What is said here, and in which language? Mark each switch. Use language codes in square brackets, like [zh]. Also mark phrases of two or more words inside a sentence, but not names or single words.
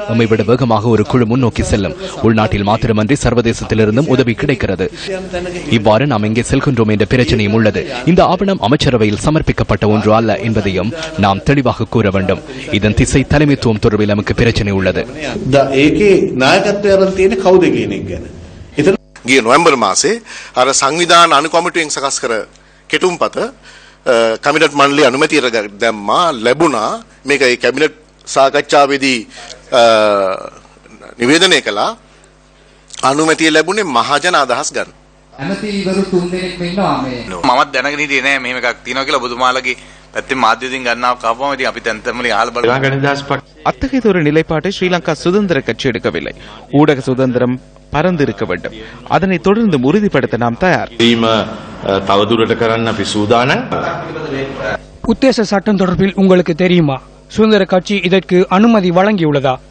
[ta] எம்மை விட வேகமாக ஒரு குழு முன்னோக்கி செல்லும். உள்நாட்டில் மாத்திரமன்றி சர்வதேசத்திலிருந்தும் உதவி கிடைக்கிறது. இவ்வாறு நாம் எங்கே செல்கின்றோம் என்ற பிரச்சனையும் உள்ளது. இந்த ஆவணம் அமைச்சரவையில் சமர்ப்பிக்கப்பட்ட ஒன்று அல்ல என்பதையும் நாம் தெளிவாக கூற வேண்டும். இதன் திசை தலைமைத்துவம் தொடர்பில் நமக்கு பிரச்சனை உள்ளது. [si] ගිය නොවැම්බර් මාසේ අර සංවිධාන අනුකමිටුවෙන් සකස් කර කෙටුම්පත කැබිනට් මණ්ඩලයේ අනුමැතියට දැම්මා ලැබුණා. මේක ඒ කැබිනට් සාකච්ඡාවේදී නිවේදනය කළා. අනුමැතිය ලැබුණේ මහජන අදහස් ගන්න. ඇමතිවරු 3 දෙනෙක් ඉන්නවා මේ. මමත් දැනගෙන හිටියේ නෑ මෙහෙම එකක් තියෙනවා කියලා. බුදුමාලගේ පැත්තෙන් මාධ්‍යයෙන් ගන්නවා කවවම ඉතින් අපි තැන්තමලි අහලා බලමු. [ta] அத்தகையதொரு நிலைப்பாட்டை ஸ்ரீலங்கா சுதந்திர கட்சி எடுக்கவில்லை. ஊடக சுதந்திரம் பரந்து இருக்க வேண்டும். அதனை தொடர்ந்து உறுதிப்படுத்த நாம் தயார். உத்தேச சட்டம் தொடர்பில் உங்களுக்கு தெரியுமா? சுதந்திர கட்சி இதற்கு அனுமதி வழங்கியுள்ளதா?